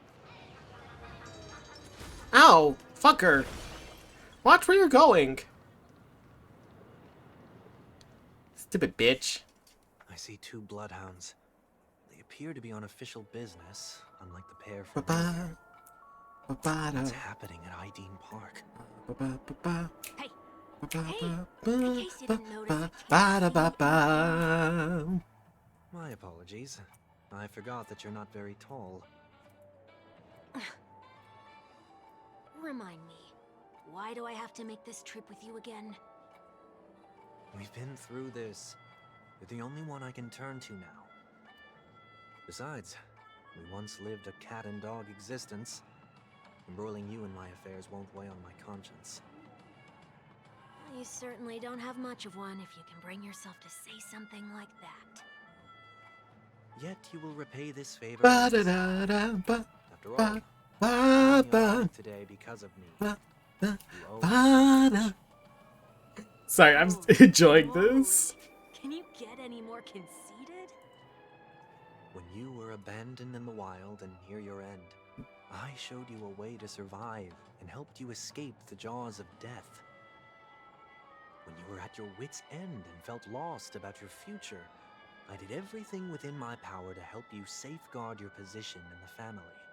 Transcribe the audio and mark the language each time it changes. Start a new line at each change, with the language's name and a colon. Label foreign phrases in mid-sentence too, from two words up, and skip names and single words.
English: Ow! Fucker! Watch where you're going! Stupid bitch. I see two bloodhounds. They appear to be on official business, unlike the pair from Ba-ba. earlier. What's Ba-ba-da. happening at Ideen Park? Ba-ba-ba-ba. Hey, Ba-ba-ba-ba. in case you didn't notice, I can't Ba-da-ba-ba. My apologies. I forgot that you're not very tall. remind me, why do I have to make this trip with you again? We've been through this. You're the only one I can turn to now. Besides, we once lived a cat and dog existence. Embroiling you in my affairs won't weigh on my conscience. You certainly don't have much of one if you can bring yourself to say something like that. Yet you will repay this favor. Ba-da-da-da-ba, After all, ba, you're only ba, alive today because of me. ba, You ba, owe me ba-da. much. Sorry, I'm Holy enjoying this. moly. Can you get any more conceited? When you were abandoned in the wild and near your end, I showed you a way to survive and helped you escape the jaws of death. When you were at your wit's end and felt lost about your future, I did everything within my power to help you safeguard your position in the family.